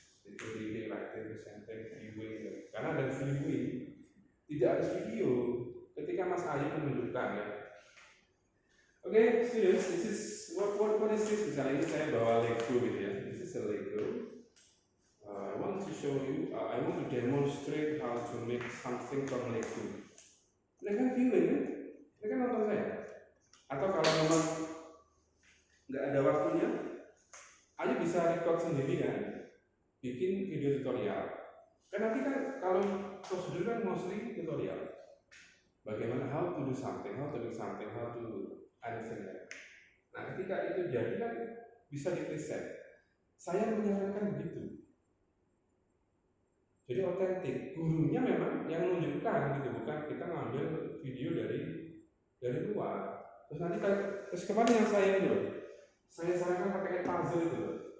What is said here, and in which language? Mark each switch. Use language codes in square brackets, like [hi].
[id] Itu reading, writing, presenting, viewing. Karena ada viewing, tidak ada video. Ketika Mas Ayu menunjukkan ya. [en] Oke, students, this is what is this? [id] Misalnya ini saya bawa Lego gitu ya. [en] This is a Lego. I want to show you. I want to demonstrate how to make something from Lego. [id] Mereka viewing kan? Mereka nonton saya. Atau kalau memang nggak ada waktunya, Ayu bisa record sendiri kan, bikin video tutorial. Kan nanti kan kalau prosedur kan mostly tutorial. [en] Bagaimana how to do something, how to do something, how to anything. [id] Nah ketika itu jadi kan bisa di-present. Saya menyarankan begitu. Jadi otentik. Gurunya memang yang menunjukkan gitu, bukan kita ngambil video dari luar. Terus nanti terus kemarin yang saya itu loh, saya sarankan pakai puzzle itu loh.